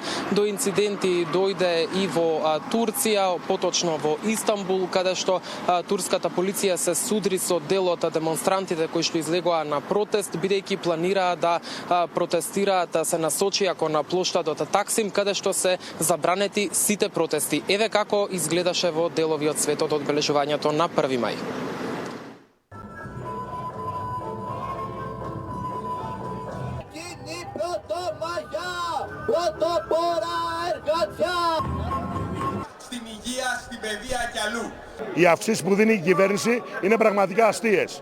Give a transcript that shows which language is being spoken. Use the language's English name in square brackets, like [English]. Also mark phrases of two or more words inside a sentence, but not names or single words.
[Macedonian] До инциденти дојде и во Турција, поточно во Истанбул, каде што турската полиција се судри со дел од демонстрантите кои што излегоа на протест, бидејќи планираа да протестираат, се насочија кон плоштадот Таксим, каде што се забранети сите протести. Еве како изгледаше во делови од светот одбележувањето на 1 мај. [Greek] Στην υγεία, στην παιδεία και αλλού. Οι αυξήσεις που δίνει η κυβέρνηση είναι πραγματικά αστείες.